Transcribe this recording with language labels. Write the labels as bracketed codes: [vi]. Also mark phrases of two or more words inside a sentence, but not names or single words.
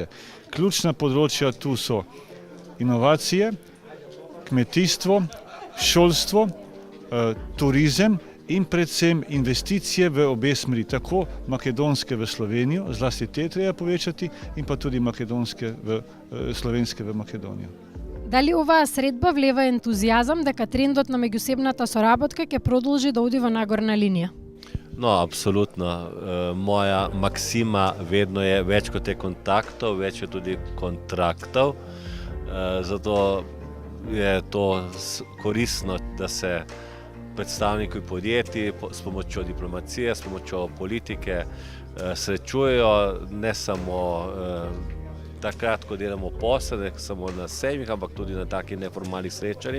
[sl] Ključna področja tu so inovacije, kmetijstvo, šolstvo, turizem in predvsem investicije v obe smeri, tako makedonske v Slovenijo, zlasti te treba povečati, in pa tudi slovenske v Makedonijo. [mk] Дали оваа средба влева ентузијазам дека трендот на меѓусебната соработка ќе продолжи да оди во нагорна линија? [sl] No, apsolutno. Moja maksima vedno je več kot je kontaktov, več je tudi kontraktov. Zato je to koristno, da se predstavniki podjetij s pomočjo diplomacije, s pomočjo politike srečujejo, ne samo takrat, ko delamo posle, ne samo na sejmih, ampak tudi na takih neformalnih srečanjih.